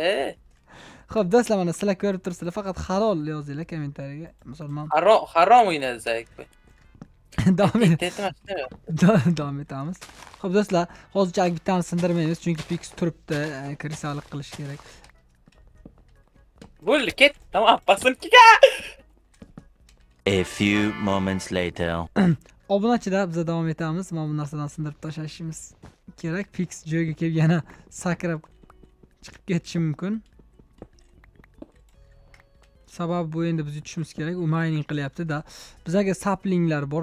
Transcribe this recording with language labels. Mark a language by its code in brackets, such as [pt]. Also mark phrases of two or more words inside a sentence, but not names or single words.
[uz] Xo'p, do'stlar, mana sizlar ko'rib turibsizlar, faqat halol yozinglar kommentariyaga. Misol men harom o'ynadi Zaykboy. Davom etamiz. Xo'p, do'stlar, hozircha bittani sindirmaymiz, chunki Pix turibdi, krisalik qilish kerak. Bo'ldi, ket. Tamam, pasinkiga. [en] A few moments later. [uz] Obunachilar, biz davom etamiz. Mana bu narsadan sindirib tashlashimiz kerak. Pix joyga kelib yana sakrab chiqib ketishi mumkin. Sabab bu endi biz yutishimiz kerak. U mining qilyapti-da. Bizga saplinglar bor.